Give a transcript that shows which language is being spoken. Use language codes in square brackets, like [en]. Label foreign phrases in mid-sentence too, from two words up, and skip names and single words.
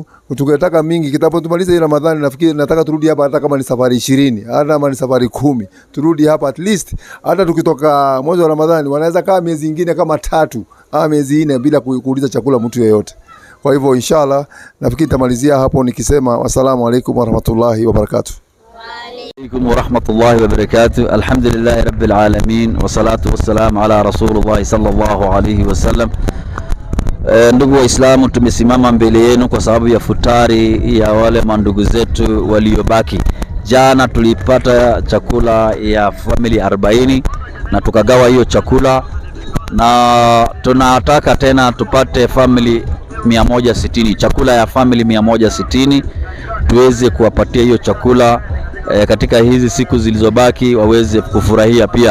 [sw] Tukitaka mingi kitapo tumalize hii Ramadhani, nafikiri nataka turudi hapa hata kama ni safari 20, hata kama ni safari 10. Turudi hapa [en] at least, [sw] hata tukitoka mwezi wa Ramadhani wanaweza kaa miezi mingine kama 3 au miezi 4 bila kuuliza chakula mtu yeyote. Kwa hivyo inshallah nafikiri tamalizia hapo nikisema [ar] والسلام عليكم ورحمة الله وبركاته. عليكم ورحمة الله وبركاته. الحمد لله رب العالمين والصلاة والسلام على رسول الله صلى الله عليه وسلم. [sw] Ndugu Waislamu, tumesimama mbele yenu kwa sababu ya futari ya wale mandugu zetu waliobaki. Jana tulipata chakula ya family 40 na tukagawa hiyo chakula, na tunataka tena tupate family 160, chakula ya family 160 tuweze kuwapatia hiyo chakula katika hizi siku zilizobaki waweze kufurahia pia.